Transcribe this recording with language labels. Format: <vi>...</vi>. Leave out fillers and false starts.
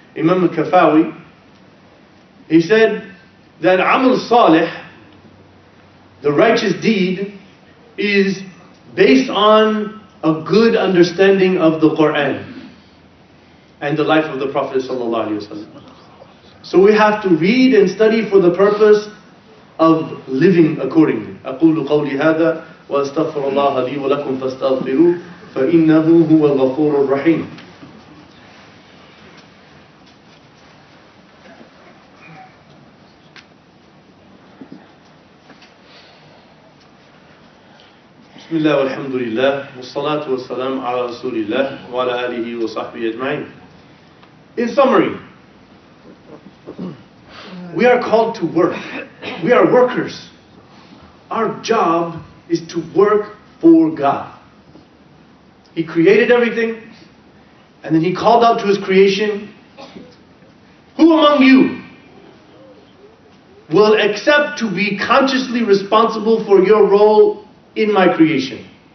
<en>Imam al-Kafawi, he said that Amal Salih, the righteous deed, is based on a good understanding of the Quran and the life of the Prophet ﷺ. So we have to read and study for the purpose of living accordingly.</en> <ar>أقول قولي هذا وأستغفر الله لي ولكم فاستغفروه فإنه هو الغفور الرحيم. بسم الله والحمد لله والصلاة والسلام على رسول الله وعلى آله وصحبه أجمعين.</ar> <en>In summary, we are called to work. We are workers. Our job is to work for God. He created everything, and then He called out to His creation, who among you will accept to be consciously responsible for your role in my creation?</en>